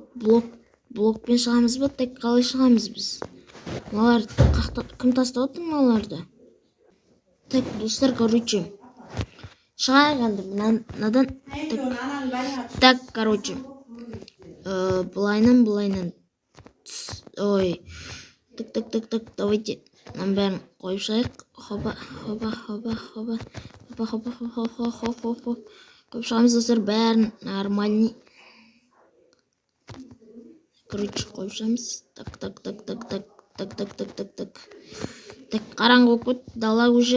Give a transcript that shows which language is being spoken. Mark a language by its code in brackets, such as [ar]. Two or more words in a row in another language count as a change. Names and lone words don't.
[kk] Блокпен шығамыз ба? Так, қалай шығамыз біз? Мыналар кім тастап отыр мыналарды? Так, достар, короче, шығайық енді мынадан. [ru] Так, короче, былайынан. Ой, так, давайте нам [kk] бәрін қойып шығайық. Хопа. Қойып шығамыз достар, бәрін нормальный. Короче, қойып шығамыз. Так, қараңғы болып кетті, дала уже.